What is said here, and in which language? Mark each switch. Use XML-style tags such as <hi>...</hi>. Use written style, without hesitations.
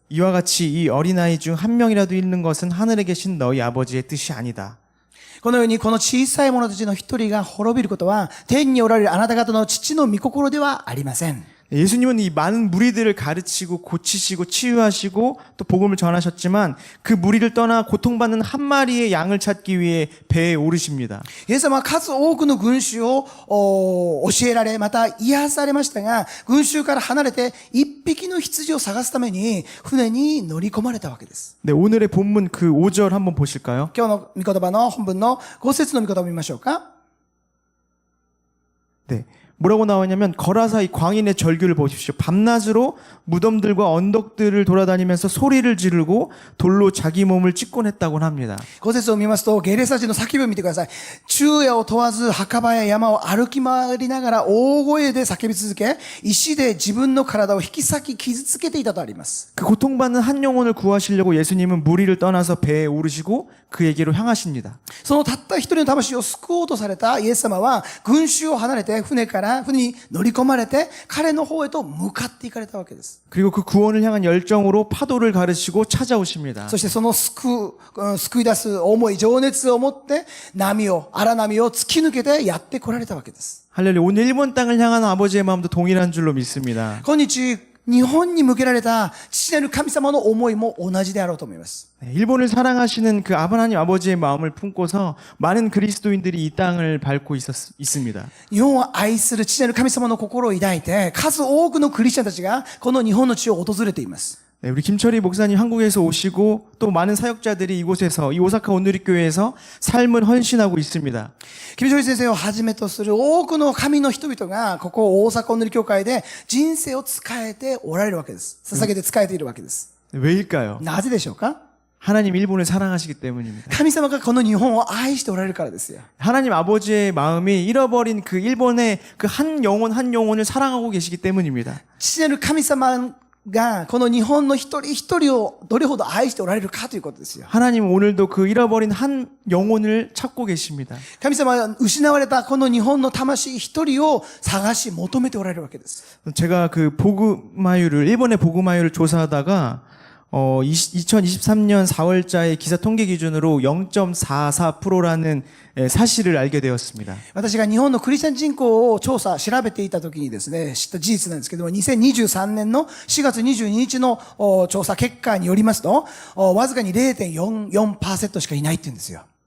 <ko>이와 같이 이 어린아이 중 한 명이라도 잃는 것은 하늘에 계신 너희 아버지의 뜻이 아니다.</ko> <ja>このようにこの小さい者たちの一人が滅びることは、天におられるあなた方の父の御心ではありません。</ja> <ko>예수님은 이 많은 무리들을 가르치고 고치시고 치유하시고 또 복음을 전하셨지만 그 무리를 떠나 고통받는 한 마리의 양을 찾기 위해 배에 오르십니다.</ko> <ja>イエス様は数多くの群衆を教えられ、また癒されましたが、群衆から離れて一匹の羊を探すために船に乗り込まれたわけです。</ja> <ko>네, 오늘의 본문 그 5절 한번 보실까요?</ko> <ja>今日の御言葉の本文の5節の御言葉を見ましょうか。</ja> <ko>네. 뭐라고 나오냐면 거라사 이 광인의 절규를 보십시오. 밤낮으로 무덤들과 언덕들을 돌아다니면서 소리를 지르고 돌로 자기 몸을 찍곤 했다고 합니다.</ko> <ja>5節を見ますと、ゲレサ人の叫びを見てください。昼夜を問わず墓場や山を歩き回りながら大声で叫び続け、石で自分の体を引き裂き傷つけていたとあります。</ja> <ko>그 고통받는 한 영혼을 구하시려고 예수님은 무리를 떠나서 배에 오르시고 그에게로 향하십니다.</ko> <ja>そのたった一人の魂を救おうとされたイエス様は、群衆を離れて船に乗り込まれて、彼の方へと向かっていかれたわけです。</ja> <ko>그리고 그 구원을 향한 열정으로 파도를 가르치고 찾아오십니다.</ko> <ja>そしてその救い出す思い、情熱を持って、荒波を突き抜けてやって来られたわけです。</ja> <ko>할렐루야. 오늘 일본 땅을 향한 아버지의 마음도 동일한 줄로 믿습니다.</ko> <ja>今日、日本に向けられた父なる神様の思いも同じであろうと思います。</ja> <ko>네, 일본을 사랑하시는 그 하나님 아버지의 마음을 품고서 많은 그리스도인들이 이 땅을 밟고 있습니다.</ko> <ja>日本を愛する父なる神様の心を抱いて、数多くのクリスチャンたちがこの日本の地を訪れています。</ja> <ko>네, 우리 김철희 목사님 한국에서 오시고 또 많은 사역자들이 이곳에서 이 오사카 온누리교회에서 삶을 헌신하고 있습니다.</ko> <ja>キム・ジョイ先生をはじめとする多くの神の人々がここ大阪お塗り教会で人生を仕えておられるわけです。捧げて仕えているわけです。</ja> <ko>네, 왜일까요?</ko> <ja>なぜでしょうか？</ja> <ko>하나님 일본을 사랑하시기 때문입니다.</ko> <ja>神様がこの日本を愛しておられるからですよ。</ja> <ko>하나님 아버지의 마음이 잃어버린 그 일본의 그 한 영혼 한 영혼을 사랑하고 계시기 때문입니다.</ko> <ja>父なる神様がこの日本の一人一人をどれほど愛しておられるかということですよ。</ja> <ko>하나님 오늘도 그 잃어버린 한 영혼을 찾고 계십니다.</ko> <ja>神様は失われたこの日本の魂一人を探し求めておられるわけです。</ja> <ko>제가 그 보그마유를 일본의 보그마유를 조사하다가 2023년 4월자의 기사 통계 기준으로 0.44%라는 사실을 알게 되었습니다.</ko> <ja>私が日本のクリスチャン人口を調べていた時にですね、知った事実なんですけども、2023年の4月22日の調査結果によりますと、わずかに 0.44% しかいないって言うんですよ。</ja>